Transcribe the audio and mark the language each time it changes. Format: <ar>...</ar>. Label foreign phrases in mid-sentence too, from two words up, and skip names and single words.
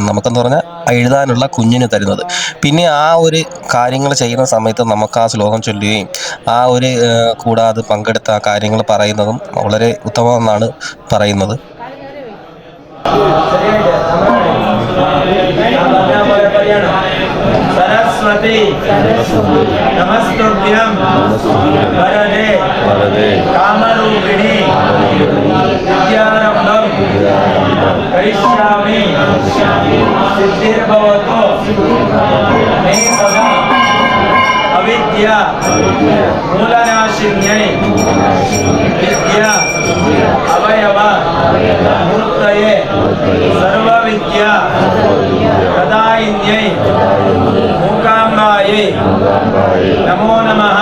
<ml>നമുക്കെന്ന് പറഞ്ഞാൽ എഴുതാനുള്ള കുഞ്ഞിന് തരുന്നത്. പിന്നെ ആ ഒരു കാര്യങ്ങൾ ചെയ്യുന്ന സമയത്ത് നമുക്ക് ആ ശ്ലോകം ചൊല്ലുകയും ആ ഒരു കൂടാതെ പങ്കെടുത്ത ആ കാര്യങ്ങൾ പറയുന്നതും വളരെ ഉത്തമമെന്നാണ് പറയുന്നത്.</ml> <sa>सरस्वती नमस्तुभ्यं वरदे कामरूपिणी विद्यारंभं करिष्यामि सिद्धिर्भवतु मे सदा अविद्या मूलनाशिन्यै विद्या अवयव मूर्तये सर्वविद्या प्रदायिन्यै मूकाम्बायै नमो नमः।</sa>